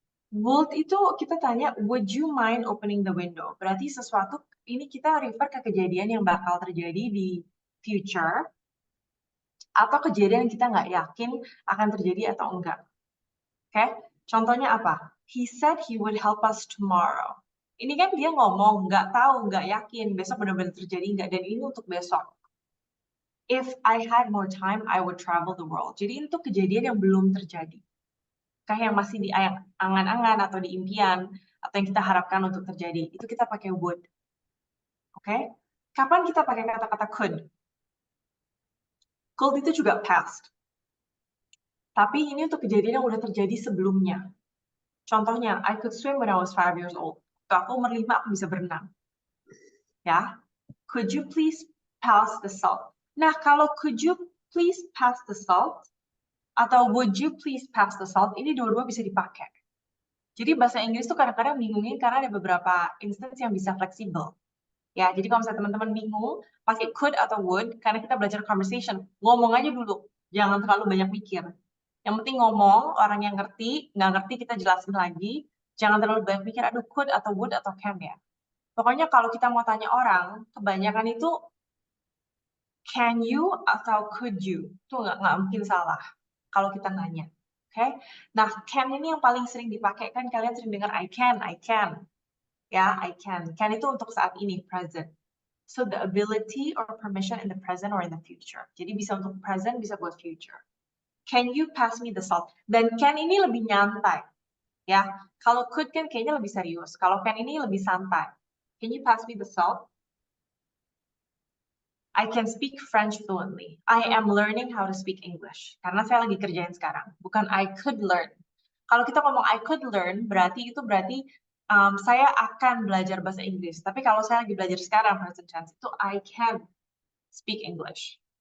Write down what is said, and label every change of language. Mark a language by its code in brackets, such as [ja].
[en] Would [id] itu kita tanya, [en] would you mind opening the window? [id] Berarti sesuatu ini kita refer ke kejadian yang bakal terjadi di future atau kejadian yang kita nggak yakin akan terjadi atau enggak. Oke? Contohnya apa? [en] He said he would help us tomorrow. [id] Ini kan dia ngomong, nggak tahu, nggak yakin besok benar-benar terjadi nggak, dan ini untuk besok. [en] If I had more time, I would travel the world. [id] Jadi itu kejadian yang belum terjadi. Kayak yang masih di angan-angan atau di impian, atau yang kita harapkan untuk terjadi. Itu kita pakai would. Oke? Kapan kita pakai kata-kata could? Could itu juga past. Tapi ini untuk kejadian yang udah terjadi sebelumnya. [en] Contohnya, I could swim when I was 5 years old. [id] Waktu aku umur 5, aku bisa berenang. Ya? [en] Could you please pass the salt? [id] Nah, kalau [en] could you please pass the salt, [id] atau [en] would you please pass the salt, [id] ini dua-dua bisa dipakai. Jadi bahasa Inggris tuh kadang-kadang bingungin karena ada beberapa instance yang bisa fleksibel. Ya, jadi kalau misalnya teman-teman bingung, pakai could atau would, karena kita belajar conversation, ngomong aja dulu. Jangan terlalu banyak mikir. Yang penting ngomong, orang yang ngerti, nggak ngerti kita jelasin lagi. Jangan terlalu banyak mikir, aduh could atau would atau can ya. Pokoknya kalau kita mau tanya orang, kebanyakan itu can you atau could you. Itu nggak mungkin salah kalau kita nanya. Oke. Nah, can ini yang paling sering dipakai kan kalian sering dengar [en] I can. [id] Ya, [en] I can. [id] Can itu untuk saat ini, present. [en] So the ability or permission in the present or in the future. [id] Jadi bisa untuk present, bisa buat future. [en] Can you pass me the salt? [id] Dan can ini lebih nyantai. Ya, kalau could kan kayaknya lebih serius. Kalau can ini lebih santai. [en] Can you pass me the salt? I can speak French fluently. I am learning how to speak English. [id] Karena saya lagi kerjain sekarang. Bukan [en] I could learn. [id] Kalau kita ngomong [en] I could learn, [id] berarti saya akan belajar bahasa Inggris. Tapi kalau saya lagi belajar sekarang, present tense, itu [en] I can speak English.